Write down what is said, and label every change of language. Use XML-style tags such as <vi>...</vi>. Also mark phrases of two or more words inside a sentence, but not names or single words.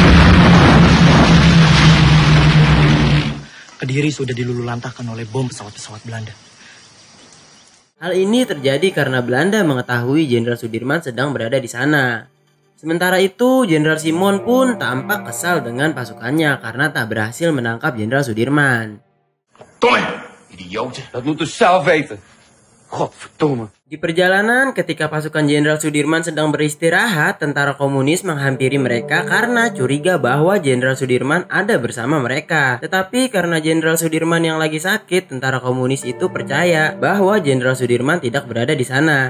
<id>Kediri sudah dilululantahkan oleh bom pesawat-pesawat Belanda. Hal ini terjadi karena Belanda mengetahui Jenderal Sudirman sedang berada di sana. Sementara itu, Jenderal Simon pun tampak kesal dengan pasukannya karena tak berhasil menangkap Jenderal Sudirman.</id> <nl>Tommy, idioten. Dat moet u zelf weten. Godverdomme.</nl> <id>Di perjalanan, ketika pasukan Jenderal Sudirman sedang beristirahat, tentara komunis menghampiri mereka karena curiga bahwa Jenderal Sudirman ada bersama mereka. Tetapi karena Jenderal Sudirman yang lagi sakit, tentara komunis itu percaya bahwa Jenderal Sudirman tidak berada di sana.</id>